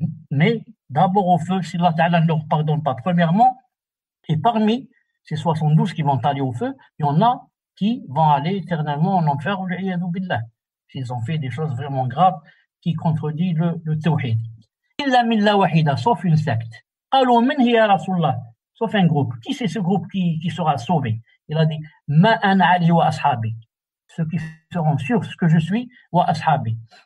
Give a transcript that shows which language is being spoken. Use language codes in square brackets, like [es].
[fr] Mais d'abord au feu, si Allah Ta'ala ne leur pardonne pas. Premièrement, et parmi ces 72 qui vont aller au feu, il y en a qui vont aller éternellement en enfer, s'ils ont fait des choses vraiment graves qui contredisent le tawhid. [ar] Illa milla wahida, [fr] sauf une secte. [ar] قالوا من هي رسول الله, [fr] sauf un groupe. Qui c'est ce groupe qui sera sauvé? Il a dit [ar] ma ana ali wa ashabi, [fr] ceux qui seront sûrs ce que je suis, [ar] wa ashabi.